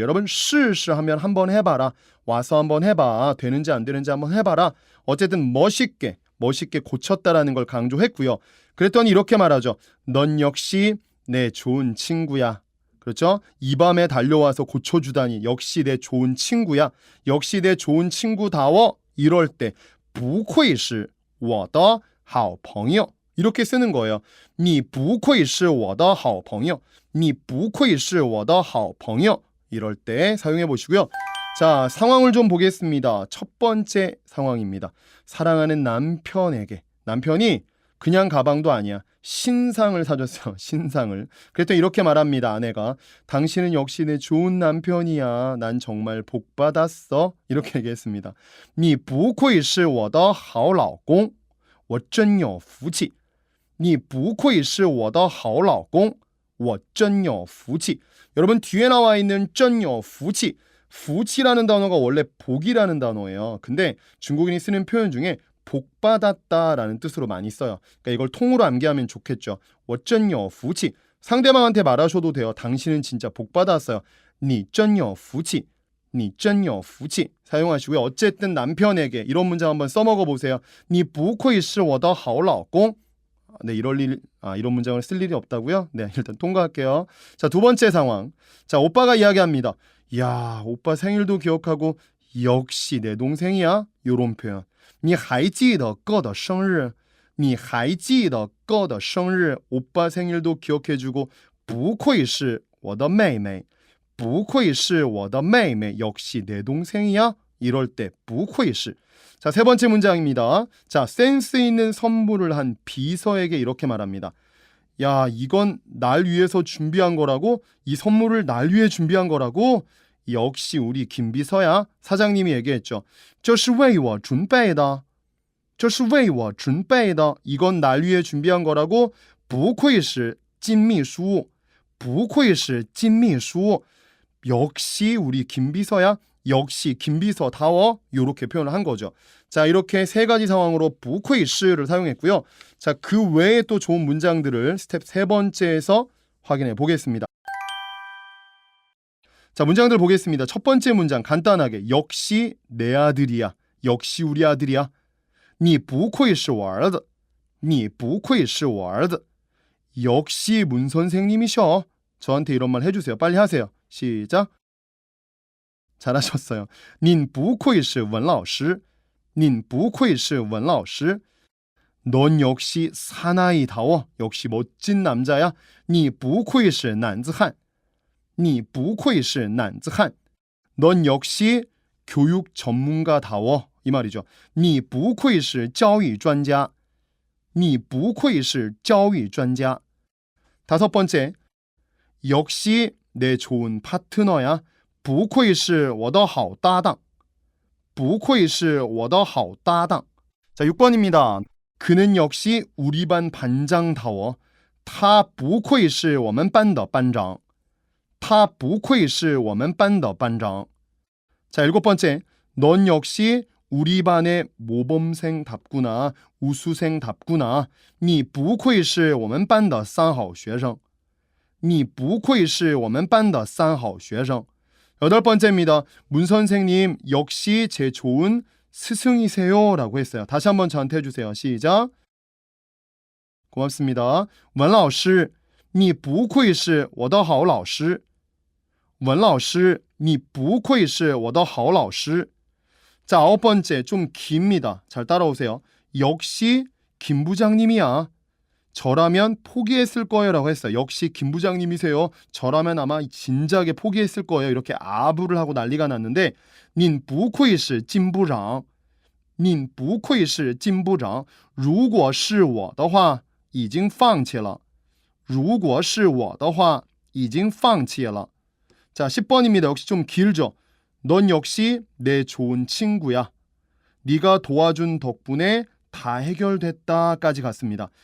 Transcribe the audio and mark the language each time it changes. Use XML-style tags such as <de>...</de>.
<ko>여러분 试试하면 한번 해봐라. 와서 한번 해봐. 되는지 안 되는지 한번 해봐라. 어쨌든 멋있게 고쳤다라는 걸 강조했고요. 그랬더니 이렇게 말하죠. 넌 역시 내 좋은 친구야. 그렇죠? 이 밤에 달려와서 고쳐주다니 역시 내 좋은 친구야. 역시 내 좋은 친구다워. 이럴 때</ko> <zh>不愧是我的好朋友.</zh> <ko>이렇게 쓰는 거예요.</ko> <zh>你不愧是我的好朋友. 你不愧是我的好朋友.</zh> <ko>이럴 때 사용해 보시고요. 자, 상황을 좀 보겠습니다. 첫 번째 상황입니다. 사랑하는 남편에게 남편이 그냥 가방도 아니야. 신상을 사줬어요. 신상을. 그랬더니 이렇게 말합니다. 아내가 당신은 역시 내 좋은 남편이야. 난 정말 복 받았어. 이렇게 얘기했습니다.</ko> <zh>你不愧是我的好老公我真有福气你不愧是我的好老公我真有福气</zh> <ko>여러분 뒤에 나와 있는</ko> <zh>真有福气 福气라는</zh> <ko>단어가 원래 복이라는 단어예요. 근데 중국인이 쓰는 표현 중에 복받았다라는 뜻으로 많이 써요. 그러니까 이걸 통으로 암기하면 좋겠죠.</ko> <zh>我真有福气</zh> <ko>상대방한테 말하셔도 돼요. 당신은 진짜 복받았어요.</ko> <zh>你真有福气你真有福气</zh> <ko>사용하시고요. 어쨌든 남편에게 이런 문장 한번 써먹어 보세요.</ko> <zh>你不愧是我的好老公</zh> <ko>네, 이런 문장을 쓸 일이 없다고요? 네, 일단 통과할게요. 자, 두 번째 상황. 자, 오빠가 이야기합니다. 야, 오빠 생일도 기억하고 역시 내 동생이야. 요런 표현.</ko> <zh>你还记得哥的生日你还记得哥的生日</zh> <ko>오빠 생일도 기억해주고</ko> <zh>不愧是我的妹妹不愧是我的妹妹</zh> <ko>역시 내 동생이야. 이럴 때 不愧是 자, 세 번째 문장입니다. 자, 센스 있는 선물을 한 비서에게 이렇게 말합니다. 야, 이건 날 위해서 준비한 거라고? 이 선물을 날 위해 준비한 거라고? 역시 우리 김 비서야. 사장님이 얘기했죠.</ko> <zh>这是为我准备的这是为我准备的</zh> <ko>이건 날 위해 준비한 거라고?</ko> <zh>不愧是金秘书不愧是金秘书</zh> <ko>역시 우리 김 비서야. 역시 김비서다워 이렇게 표현을 한 거죠. 자, 이렇게 세 가지 상황으로 不愧是를 사용했고요. 자, 그 외에 또 좋은 문장들을 스텝 세 번째에서 확인해 보겠습니다. 자, 문장들 보겠습니다. 첫 번째 문장 간단하게 역시 내 아들이야. 역시 우리 아들이야.</ko> <zh>你不愧是我儿子你不愧是我儿子</zh> <ko>역시 문 선생님이셔. 저한테 이런 말 해주세요. 빨리 하세요. 시작. 잘하셨어요.</ko> <zh>您不愧是文老师您不愧是文老师</zh> <ko>넌 역시 사나이다워. 역시 멋진 남자야.</ko> <zh>你不愧是男子汉你不愧是男子汉</zh> <ko>넌 역시 교육 전문가다워. 이 말이죠.</ko> <zh>你不愧是教育专家你不愧是教育专家</zh> <ko>다섯 번째 역시 내 좋은 파트너야.</ko> <zh>不愧是我的好搭档不愧是我的好搭档</zh> <ko>자, 6번입니다. 그는 역시 우리 반 반장다워.</ko> <zh>他不愧是我们班的班长他不愧是我们班的班长</zh> <ko>자, 7번째. 넌 역시 우리 반의 모범생답구나. 우수생답구나.</ko> <zh>你不愧是我们班的三好学生你不愧是我们班的三好学生</zh> <ko>여덟 번째입니다. 문 선생님 역시 제 좋은 스승이세요 라고 했어요. 다시 한번 저한테 해주세요. 시작. 고맙습니다.</ko> <zh>文老师你不愧是我的好老师文老师你不愧是我的好老师</zh> <ko>자, 아홉 번째 좀 깁니다. 잘 따라오세요. 역시 김 부장님이야. 저라면 포기했을 거예요 라고 했어요. 역시 김 부장님이세요. 저라면 아마 진작에 포기했을 거예요. 이렇게 아부를 하고 난리가 났는데</ko> <zh>您不愧是金部长您不愧是金部长如果是我的话已经放弃了如果是我的话已经放弃了</zh> <ko>자, 10번입니다. 역시 좀 길죠. 넌 역시 내 좋은 친구야. 네가 도와준 덕분에 다 해결됐다까지 갔습니다.</ko>